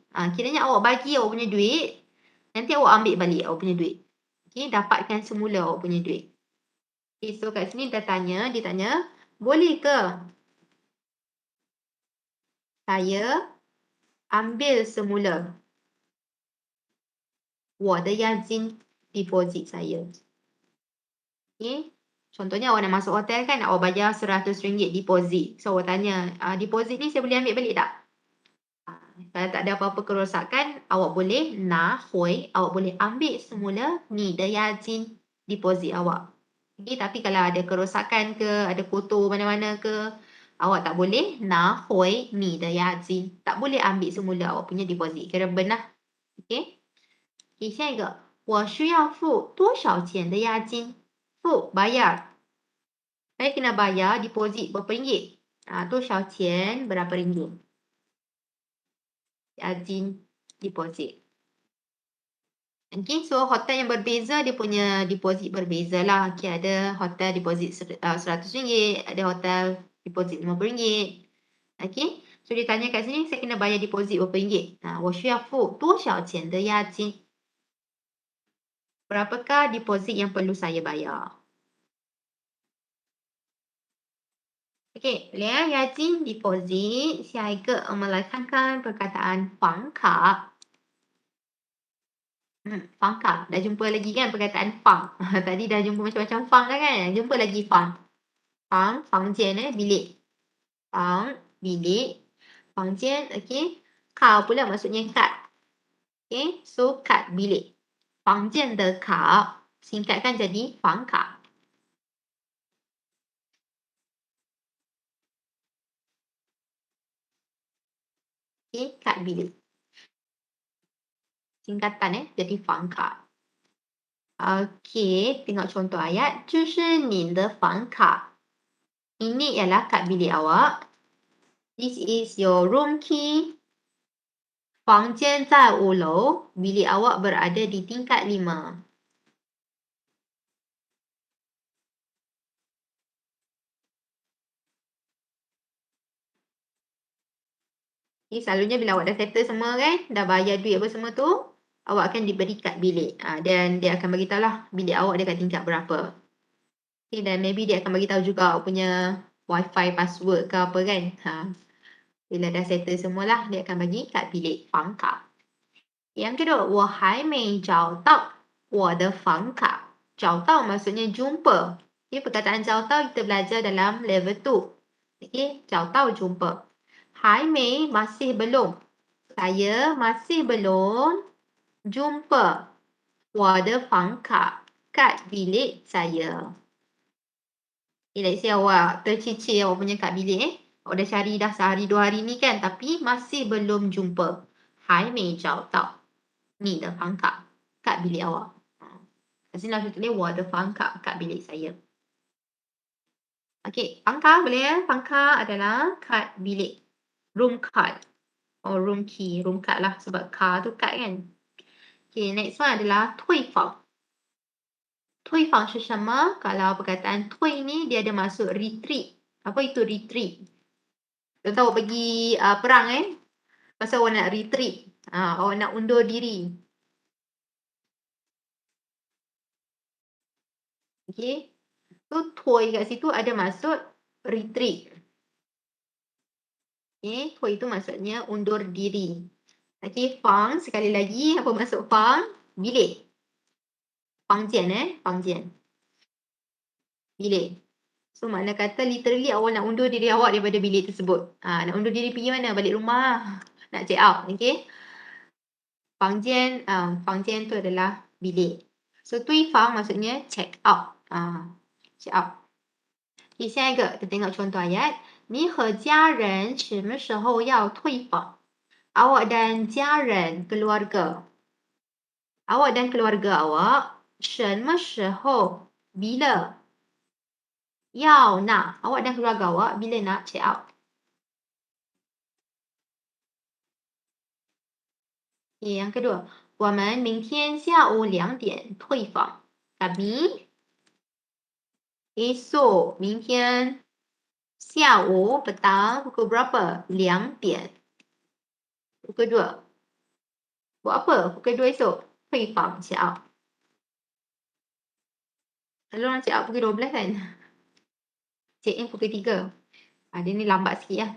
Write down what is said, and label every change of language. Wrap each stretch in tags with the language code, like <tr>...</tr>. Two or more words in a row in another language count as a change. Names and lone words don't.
<ms>Kiranya awak bagi awak punya duit, nanti awak ambil balik awak punya duit. Okay, dapatkan semula awak punya duit. Okay, so kat sini dia tanya, boleh ke saya ambil semula</ms> <zh>我的押金</zh> <ms>deposit saya? Okay, contohnya awak nak masuk hotel kan, awak bayar RM100 deposit. So awak tanya, deposit ni saya boleh ambil balik tak? Kalau tak ada apa-apa kerosakan, awak boleh</ms> <zh>拿回,</zh> <ms>awak boleh ambil semula</ms> <zh>你的押金</zh> <ms>deposit awak. Okay, tapi kalau ada kerosakan ke, ada kotor mana-mana ke, awak tak boleh</ms> <zh>拿回你的押金.</zh> <ms>Tak boleh ambil semula awak punya deposit. Kira benar.</ms> <zh>Okay. Okay, 下一个，我需要付多少钱的押金？</zh> <ms>付 bayar. Saya kena bayar deposit berapa ringgit?</ms> <zh>多少钱</zh> <ms>berapa ringgit? Yajin deposit. Okay, so hotel yang berbeza dia punya deposit berbeza lah. Okay, ada hotel deposit RM100, ada hotel deposit RM50. Okay, so dia tanya kat sini saya kena bayar deposit berapa ringgit?</ms> <zh>我需要付多少钱的押金?</zh> <ms>Berapakah deposit yang perlu saya bayar? Okay,</ms> <zh>连押金</zh> <ms>deposit.</ms> <zh>下一个我们来看看 perkataan 房卡。fang kah.</zh> <ms>Dah jumpa lagi kan perkataan fang. Tadi dah jumpa macam-macam fang dah kan. Jumpa lagi fang. Fang, fangjian bilik. Fang, bilik. Fangjian, okey. Ka pula maksudnya kad. Okay, so kad bilik.</ms> <zh>房间的卡.</zh> <ms>Singkatkan jadi</ms> <zh>房卡.</zh> <ms>Okay, kad bilik. Singkatan jadi</ms> <zh>房卡.</zh> <ms>Okey, tengok contoh ayat.</ms> <zh>这是你的房卡.</zh> <ms>Ini ialah kad bilik awak.</ms> <en>This is your room key.</en> <zh>房间在5楼.</zh> <ms>Bilik awak berada di tingkat 5. Okay, selalunya bila awak dah settle semua kan, dah bayar duit apa semua tu, awak akan diberi kad bilik. Dan dia akan beritahu lah bilik awak dekat tingkat berapa. Okay, dan maybe dia akan beritahu juga awak punya</ms> <en>wifi password</en> <ms>ke apa kan. Bila dah settle semualah, dia akan bagi kad bilik 房卡. Yang kedua,</ms> <zh>我还没找到我的房卡.</zh> <ms>找到 maksudnya jumpa. Okay, perkataan 找到 kita belajar dalam level 2. Okay, 找到 jumpa. 还没 masih belum. Saya masih belum jumpa</ms> <zh>我的房卡</zh> <ms>kad bilik saya. Okay,</ms> <en>let's say</en> <ms>awak tercicir awak punya kad bilik. Awak dah cari dah sehari 2 hari ni kan, tapi masih belum jumpa.</ms> <zh>还没找到你的房卡</zh> <ms>kad bilik awak. Kat sini langsung tulis</ms> <zh>我的房卡</zh> <ms>kad bilik saya. Okey, pangka boleh ya? Pangka adalah kad bilik.</ms> <en>Room card. Or room key. Room card</en> <ms>lah sebab car tu kad kan. Okay,</ms> <en>next one</en> <ms>adalah 退房.</ms> <zh>退房是什么?</zh> <ms>Kalau perkataan 退 ni dia ada masuk retreat. Apa itu retreat? Contoh awak pergi perang kan? Pasal awak nak retreat. Awak nak undur diri. Okay. So, 退 kat situ ada masuk retreat. Okay, 退 itu maksudnya undur diri. Okay, 房 sekali lagi. Apa maksud 房? Bilik.</ms> <zh>房间房间.</zh> <ms>Bilik. So, makna kata literally awak nak undur diri awak daripada bilik tersebut. Nak undur diri pergi mana? Balik rumah. Nak</ms> <en>check out.</en> <ms>Okay. 房间 tu adalah bilik. So, 退房 maksudnya</ms> <en>check out. Check out.</en> <ms>Okay,</ms> <zh>下一个</zh> <ms>kita tengok contoh ayat.</ms> <zh>你和家人什么时候要退房?</zh> <ms>Awak dan 家人 keluarga. Awak dan keluarga awak</ms> <zh>什么时候</zh> <ms>bila 要 nak. Awak dan keluarga awak bila nak</ms> <en>check out.</en> <ms>Okay, yang kedua.</ms> <zh>我们明天下午2点退房.</zh> <ms>Kami esok</ms> <zh>明天下午</zh> <ms>petang pukul berapa? 2 点. Pukul 2. Buat apa? Pukul 2 esok.</ms> <en>退房 check out.</en> <ms>Lalu orang</ms> <en>check out</en> <ms>pukul 12 kan?</ms> <en>Check in</en> <ms>pukul 3. Dia ni lambat sikit ya.</ms>